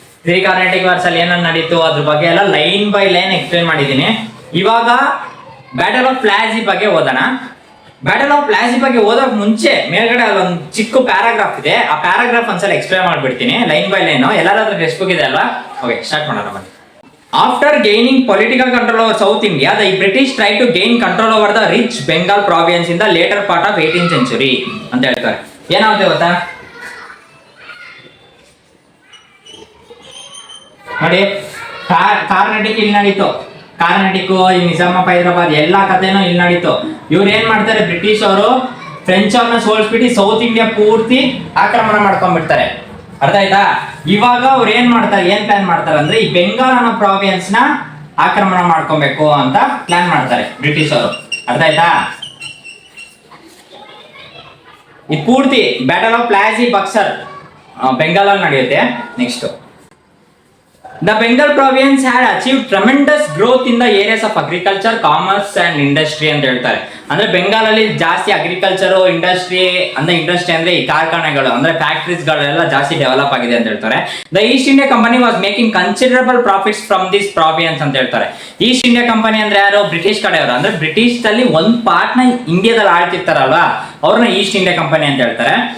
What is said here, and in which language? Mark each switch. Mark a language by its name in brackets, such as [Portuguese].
[Kannada] 3 Carnatic words ಅಲ್ಲಿ ಏನೇನು ನಡೀತು ಅದ್ರ ಬಗ್ಗೆ ಎಲ್ಲ ಲೈನ್ ಬೈ ಲೈನ್ ಎಕ್ಸ್ಪ್ಲೇನ್ ಮಾಡಿದ್ದೀನಿ. ಇವಾಗ ಬ್ಯಾಟಲ್ ಆಫ್ ಪ್ಲಾಸಿ ಬಗ್ಗೆ ಓದೋಣ. ಬ್ಯಾಟಲ್ ಆಫ್ ಪ್ಲಾಸಿ ಬಗ್ಗೆ ಓದೋಕ್ ಮುಂಚೆ ಮೇಲ್ಗಡೆ ಒಂದು ಚಿಕ್ಕ ಪ್ಯಾರಾಗ್ರಾಫ್ ಇದೆ. ಆ ಪ್ಯಾರಾಗ್ರಾಫ್ ಒಂದ್ಸಲ ಎಕ್ಸ್ಪ್ಲೇನ್ ಮಾಡ್ಬಿಡ್ತೀನಿ ಲೈನ್ ಬೈ ಲೈನ್. ಎಲ್ಲರ ಹತ್ರ ಟೆಕ್ಸ್ಟ್ ಬುಕ್ ಇದೆ ಅಲ್ವಾ? ಓಕೆ, ಸ್ಟಾರ್ಟ್ ಮಾಡೋಣ ಬನ್ನಿ. [English] After gaining political control over South India, the British tried to gain control over the rich Bengal province in the later part of 18th century [Kannada] ಅಂತ ಹೇಳ್ತಾರೆ. ಏನಾಗುತ್ತೆ ಗೊತ್ತಾ ನೋಡಿ, ಕಾರ್ನಾಟಿಕ್ ಇಲ್ಲಿ ನಡೀತು. ಕಾರ್ನಾಟಿಕ್, ಈ ನಿಜಾಮಪ್ಪ ಹೈದರಾಬಾದ್ ಎಲ್ಲ ಕಥೆನೂ ಇಲ್ಲಿ ನಡೀತು. ಇವ್ರು ಏನ್ ಮಾಡ್ತಾರೆ, ಬ್ರಿಟಿಷ್ ಅವರು ಫ್ರೆಂಚ್ ಅವ್ರನ್ನ ಸೋಲ್ಸ್ಬಿಟ್ಟು ಸೌತ್ ಇಂಡಿಯಾ ಪೂರ್ತಿ ಆಕ್ರಮಣ ಮಾಡ್ಕೊಂಡ್ಬಿಡ್ತಾರೆ. ಅರ್ಥ ಆಯ್ತಾ? ಇವಾಗ ಅವ್ರು ಏನ್ ಪ್ಲಾನ್ ಮಾಡ್ತಾರೆ ಅಂದ್ರೆ ಈ ಬೆಂಗಾಲ್ ಅನ್ನೋ ಪ್ರಾವಿನ್ಸ್ ನ ಆಕ್ರಮಣ ಮಾಡ್ಕೊಬೇಕು ಅಂತ ಪ್ಲಾನ್ ಮಾಡ್ತಾರೆ ಬ್ರಿಟಿಷ್ ಅವರು. ಅರ್ಥ ಆಯ್ತಾ? ಈ ಪೂರ್ತಿ ಬ್ಯಾಟಲ್ ಆಫ್ ಪ್ಲಾಸಿ ಬಕ್ಸರ್ ಬೆಂಗಾಲ್ ಅಲ್ಲಿ ನಡೆಯುತ್ತೆ. [English] next, the Bengal province had achieved tremendous growth in the areas of agriculture, commerce and industry [Kannada] ಅಂತ ಹೇಳ್ತಾರೆ. ಅಂದ್ರೆ ಬೆಂಗಾಲ್ ಅಲ್ಲಿ ಜಾಸ್ತಿ ಅಗ್ರಿಕಲ್ಚರ್, ಇಂಡಸ್ಟ್ರಿ ಅಂದ್ರೆ ಈ ಕಾರ್ಖಾನೆಗಳು ಅಂದ್ರೆ ಫ್ಯಾಕ್ಟರೀಸ್ ಗಳೆಲ್ಲ ಜಾಸ್ತಿ ಡೆವಲಪ್ ಆಗಿದೆ ಅಂತ ಹೇಳ್ತಾರೆ. [English] the East India Company was making considerable profits from this province [Kannada] ಅಂತ ಹೇಳ್ತಾರೆ. ಈಸ್ಟ್ ಇಂಡಿಯಾ ಕಂಪನಿ ಅಂದ್ರೆ ಯಾರು? ಬ್ರಿಟಿಷ್ ಕಡೆಯವರು. ಅಂದ್ರೆ ಬ್ರಿಟಿಷ್ ಅಲ್ಲಿ ಒಂದ್ ಪಾರ್ಟ್ ನ ಇಂಡಿಯಾದಲ್ಲಿ ಆಳ್ತಿರ್ತಾರಲ್ವಾ, ಅವ್ರನ್ನ ಈಸ್ಟ್ ಇಂಡಿಯಾ ಕಂಪನಿ ಅಂತ ಹೇಳ್ತಾರೆ.